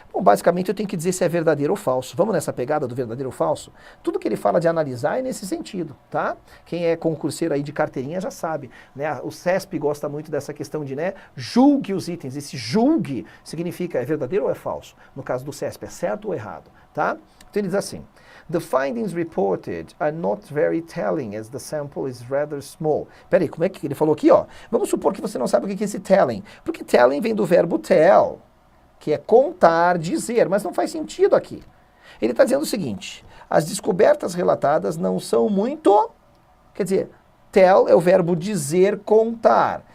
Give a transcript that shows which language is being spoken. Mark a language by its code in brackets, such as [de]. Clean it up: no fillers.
[pt] Bom, basicamente eu tenho que dizer se é verdadeiro ou falso. Vamos nessa pegada do verdadeiro ou falso? Tudo que ele fala de analisar é nesse sentido, tá? Quem é concurseiro aí de carteirinha já sabe, né? O CESP gosta muito dessa questão de, né, julgue os itens. Esse julgue significa é verdadeiro ou é falso? No caso do CESP, é certo ou errado, tá? Então ele diz assim, [en] the findings reported are not very telling as the sample is rather small. [pt] Peraí, como é que ele falou aqui, ó? Vamos supor que você não sabe o que é esse telling. Porque telling vem do verbo tell, que é contar, dizer, mas não faz sentido aqui. Ele está dizendo o seguinte, as descobertas relatadas não são muito... Quer dizer, tell é o verbo dizer, contar.